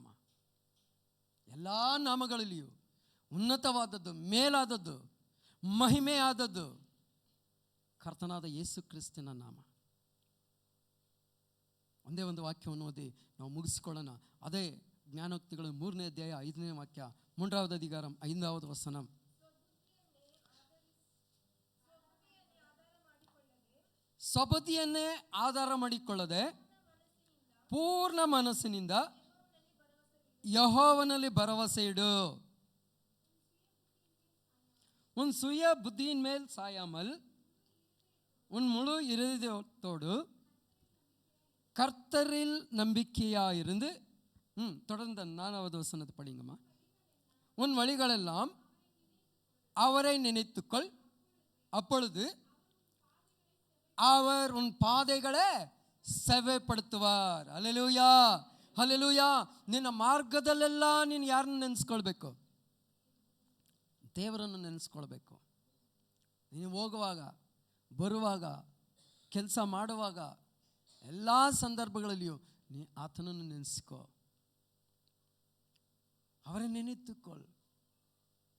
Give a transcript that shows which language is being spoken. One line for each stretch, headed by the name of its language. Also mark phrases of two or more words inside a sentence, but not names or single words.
Kannada: ಎಲ್ಲ ನಾಮಗಳಲ್ಲಿಯೂ ಉನ್ನತವಾದದ್ದು, ಮೇಲಾದದ್ದು, ಮಹಿಮೆಯಾದದ್ದು ಕರ್ತನಾದ ಯೇಸು ಕ್ರಿಸ್ತನ ನಾಮ. ಒಂದೇ ಒಂದು ವಾಕ್ಯವನ್ನು ಓದಿ ನಾವು ಮುಗಿಸಿಕೊಳ್ಳೋಣ. ಅದೇ ಜ್ಞಾನೋಕ್ತಿಗಳು 3ನೇ ಅಧ್ಯಾಯ 5ನೇ ವಾಕ್ಯ,
Tamil: 3வது அதிகாரம் 5வது வசனம்.
Kannada: ಸ್ವಬುದ್ಧಿಯನ್ನೇ ಆಧಾರ ಮಾಡಿಕೊಳ್ಳದೆ ಪೂರ್ಣ ಮನಸ್ಸಿನಿಂದ ಯೆಹೋವನಲ್ಲಿ ಭರವಸೆ ಇಡು.
Tamil: உன் சுய புத்தியின் மேல் சாயாமல் உன் முழு இருதயத்தோடு கர்த்தரில் நம்பிக்கையாயிருந்து, தொடர்ந்து 4வது வசனத்தை படிங்கம்மா. உன் வழிகளெல்லாம் அவரை நினைத்துக்கொள், அப்பொழுது அவர் உன் பாதைகளை ಸೆವೆಪಡುತ್ತಾರ್.
Kannada: ಹಲ್ಲೆಲೂಯಾ, ಹಲ್ಲೆಲೂಯಾ. ನಿನ್ನ ಮಾರ್ಗದಲ್ಲೆಲ್ಲ ನೀನು ಯಾರನ್ನು ನೆನೆಸ್ಕೊಳ್ಬೇಕು? ದೇವರನ್ನು ನೆನೆಸ್ಕೊಳ್ಬೇಕು. ನೀನು ಹೋಗುವಾಗ, ಬರುವಾಗ, ಕೆಲಸ ಮಾಡುವಾಗ, ಎಲ್ಲ ಸಂದರ್ಭಗಳಲ್ಲಿಯೂ ನೀ ಆತನನ್ನು ನೆನೆಸ್ಕೋ, ಅವರೇ ನೆನೆತುಕೊಳ್ಳು.